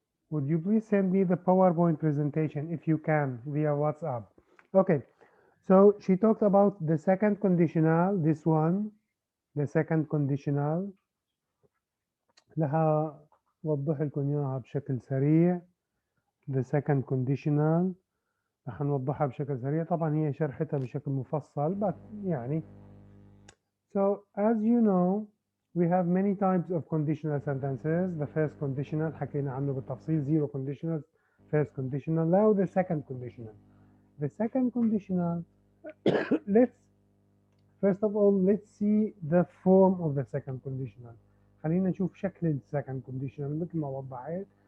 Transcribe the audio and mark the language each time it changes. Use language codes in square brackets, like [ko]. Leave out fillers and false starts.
[en] Would you please send me the PowerPoint presentation if you can via WhatsApp? Okay, so she talked about the second conditional, this one, the second conditional. [ar] لها وضح لكم إياها بشكل سريع. [en] The second conditional [ar] رح نوضحها بشكل سريع. طبعا هي شرحتها بشكل مفصل but يعني. [en] So as you know, we have many types of conditional sentences. The first conditional [ar] حكينا عنه بالتفصيل, [en] zero conditionals, first conditional. Now the second conditional. The second conditional, let's first of all let's see the form of the second conditional. [ar] خلينا نشوف شكل ال second conditional مثل ما وضحت.